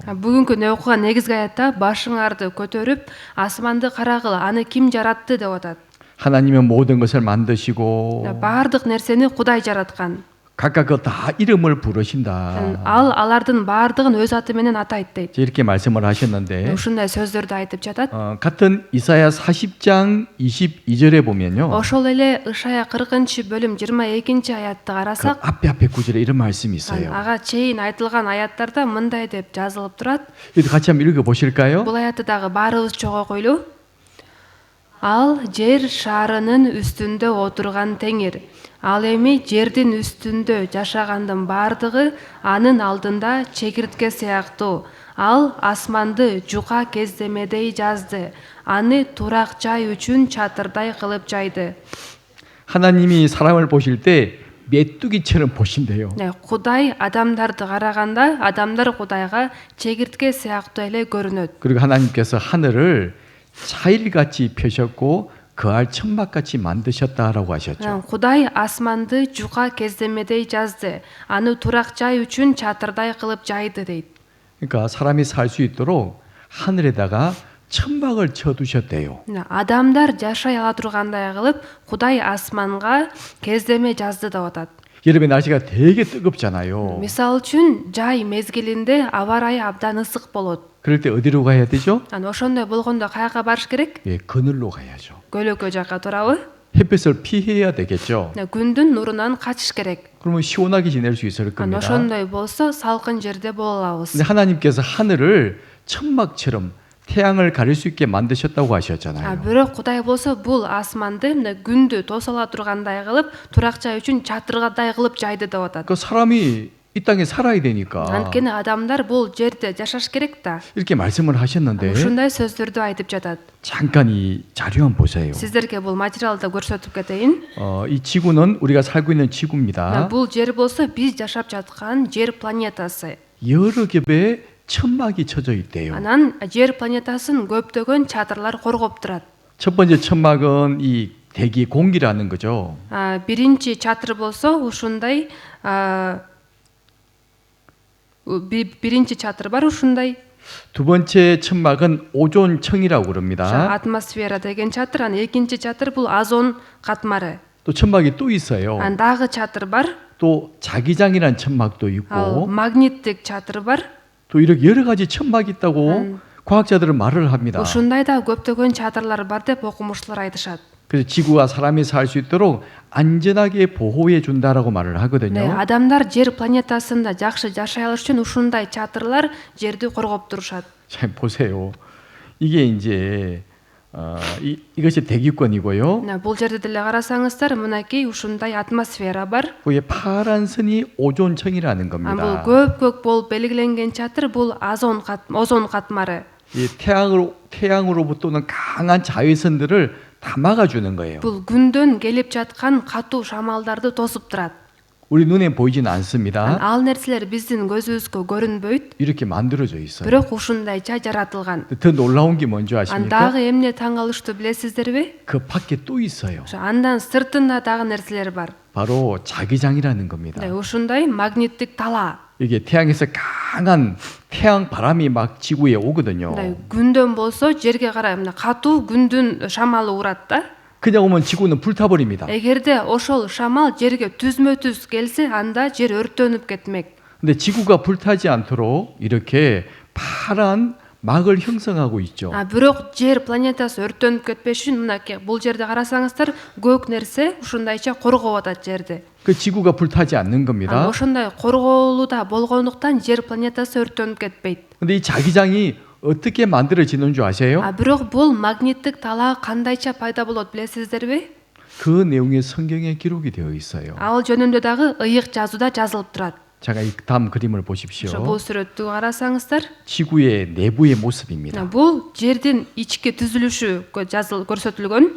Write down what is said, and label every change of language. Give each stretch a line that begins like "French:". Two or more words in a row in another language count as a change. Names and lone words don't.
Kyrgyz: Бүгүнкү окуган негизги аятта башыңарды көтөрүп, асманды карагыла, аны ким жаратты деп атат.
Korean: 하나님은 모든 것을 만드시고
Kyrgyz: Баардык нерсени Кудай жараткан.
Korean: 각각 그 다 이름을 부르신다.
Kyrgyz: Ал алардын баардыгын өз аты менен атайт дейт.
Korean: 이렇게 말씀을 하셨는데
Kyrgyz: Ушундай сөздөрдү айтып жатат.
Korean: 같은 이사야 40장 22절에 보면요.
Kyrgyz: Ошол эле Ышая 40-бөлүм 22 аятты
Korean: 그
Kyrgyz: карасак,
Korean: 앞에 구절에 이런 말씀이 있어요.
Kyrgyz: ага чейин айтылган аяттарда мындай деп жазылып турат.
Korean: 이거 같이 한번 읽어 보실까요?
Kyrgyz: Бул аятты дагы баарыбыз чогуу койлу. Ал жер шарынын үстүндө отурган теңир. Ал эми жердин үстүндө жашагандын баардыгы анын алдында чегиртке сыяктуу. Ал асманды жука кездемедей жазды. Аны турак жай үчүн чатырдай кылып жайды.
Korean: 하나님이 사람을 보실 때 메뚜기처럼 보신대요.
Kyrgyz: Кудай адамдарды караганда, адамдар Кудайга чегиртке сыяктуу эле көрүнөт.
Korean: 그리고 하나님께서 하늘을 차일같이 펴셨고 그알 천막같이 만드셨다라고 하셨죠.
Kyrgyz: Кудай асманды жука кездемедей жазды. Аны турак жай үчүн чатырдай кылып жайды дейт.
Korean: 그러니까 사람이 살 수 있도록 하늘에다가 천막을 쳐두셨대요.
Kyrgyz: Адамдар жашай ала тургандай кылып, Кудай асманга кездеме жазды деп атат.
Korean: 여름에 날씨가 되게 뜨겁잖아요.
Kyrgyz: Мисал үчүн жай мезгилинде аба ырайы абдан ысык болот.
Korean: 그럴 때 어디로 가야 되죠?
Kyrgyz: Ошондой болгондо каяка барыш керек?
Korean: 예, 그늘로 가야죠.
Kyrgyz: Көлөкө жакка турабы?
Korean: 햇빛을 피해야 되겠죠.
Kyrgyz: Күндүн нурунан качыш керек.
Korean: 그러면 시원하게 지낼 수 있을 겁니다.
Kyrgyz: ошондой болсо салкын жерде боло алабыз.
Korean: 근데 하나님께서 하늘을 천막처럼 태양을 가릴 수 있게 만드셨다고 하셨잖아요.
Kyrgyz: Бирок Кудай болсо бул асманды күндү тосала тургандай кылып, турак жай үчүн чатыргадай кылып жайды деп атат.
Korean: 그 사람이 이 땅에 살아야 되니까
Kyrgyz: Анткени адамдар бул жерде жашаш керек да.
Korean: 이렇게 말씀을 하셨는데
Kyrgyz: Ушундай сөздөрдү айтып жатат.
Korean: 잠깐 이 자료 한번 보세요.
Kyrgyz: Сиздерге бул материалды көрсөтүп кетейин.
Korean: 이 지구는 우리가 살고 있는 지구입니다.
Kyrgyz: Бул жер болсо биз жашап жаткан жер планетасы.
Korean: 여러 겹의 천막이 쳐져 있대요.
Kyrgyz: Анан жер планетасын көптөгөн чатырлар коргоп турат.
Korean: 첫 번째 천막은 이 대기 공기라는 거죠.
Kyrgyz: Биринчи чатыр болсо ушундай биринчи чатыр бар ушундай.
Korean: 두 번째 천막은 오존층이라고 그럽니다.
Kyrgyz: Атмосфера деген чатыр, анан экинчи чатыр бул озон катмары.
Korean: 또 천막이 또 있어요.
Kyrgyz: Анан дагы чатыр бар.
Korean: 또 자기장이라는 천막도 있고
Kyrgyz: Магниттик чатыр бар.
Korean: 또 이렇게 여러 가지 천막이 있다고 과학자들은 말을 합니다.
Kyrgyz: Ушундай да көптөгөн чатырлар бар деп окумуштуулар айтышат.
Korean: 그래서 지구와 사람이 살 수 있도록 안전하게 보호해 준다라고 말을 하거든요.
Kyrgyz: Адамдар жер планетасында жакшы жашай алыш үчүн ушундай чатырлар жерди коргоп турушат.
Korean: 자, 보세요. 이게 이제 이것이 대기권이고요.
Kyrgyz: Бул жерде деле карасаңыздар, мынакей ушундай атмосфера бар.
Korean: 거기에 파란 선이 오존층이라는
Kyrgyz: Бул
Korean: 겁니다.
Kyrgyz: көк болуп белгиленген чатыр бул озон катмары.
Korean: 이 태양으로부터 오는 강한 자외선들을 다 막아주는 거예요.
Kyrgyz: Бул күндөн келип жаткан катуу шамалдарды тосуп турат.
Korean: 우리 눈에 보이지는 않습니다.
Kyrgyz: Ал нерселер биздин көзүбүзгө көрүнбөйт,
Korean: 이렇게 만들어져 있어요.
Kyrgyz: бирок ушундайча жаратылган.
Korean: 더 놀라운 게 뭔지 아십니까?
Kyrgyz: Андагы эмне таң калыштуу билесиздерби?
Korean: 그 밖에 또 있어요.
Kyrgyz: Андан сыртында дагы нерселер бар.
Korean: 바로 자기장이라는 겁니다.
Kyrgyz: Ушундай магниттик тала.
Korean: 이게 태양에서 강한 태양 바람이 막 지구에 오거든요.
Kyrgyz: Күндөн болсо жерге карай мына катуу күндүн шамалы урат да.
Korean: 그냥 오면 지구는 불타버립니다.
Kyrgyz: Эгерде ошол шамал жерге түзмө-түз келсе, анда жер өрттөнүп кетмек.
Korean: 근데 지구가 불타지 않도록 이렇게 파란 막을 형성하고 있죠.
Kyrgyz: Бирок жер планетасы өрттөнүп кетпеш үчүн мынакей бул жерде карасаңыздар, көк нерсе ушундайча коргоп атат жерди.
Korean: 그 지구가 불타지 않는 겁니다.
Kyrgyz: Ошондой корголууда болгондуктан жер планетасы өрттөнүп кетпейт.
Korean: 근데 이 자기장이 어떻게 만들어지는 줄 아세요?
Kyrgyz: Бирок бул магниттик тала кандайча пайда болот билесиздерби?
Korean: 그 내용이 성경에 기록이 되어 있어요.
Kyrgyz: Ал жөнүндө дагы ыйык жазууда жазылып турат.
Korean: 제가 이 다음 그림을
Kyrgyz: ошо
Korean: 보십시오.
Kyrgyz: бул сүрөттү карасаңыздар,
Korean: 지구의 내부의 모습입니다.
Kyrgyz: бул жердин ички түзүлүшү көрсөтүлгөн.